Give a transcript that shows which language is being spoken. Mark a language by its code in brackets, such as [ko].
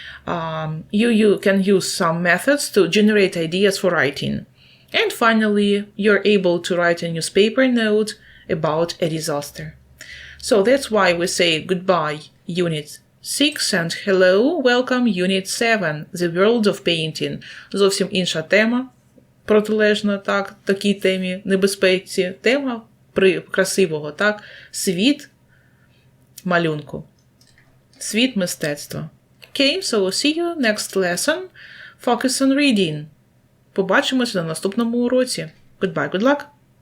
[en] You can use some methods to generate ideas for writing. And finally, you're able to write a newspaper note about a disaster. So that's why we say goodbye, Unit 6, and hello, welcome, Unit 7, The World of Painting. [uk] Зовсім інша тема, протилежна, так, такій темі небезпеці. Тема красивого, так, світ малюнку, світ мистецтва. [en] Okay, so see you next lesson. Focus on reading. [uk] Побачимося на наступному уроці. [en] Goodbye, good luck!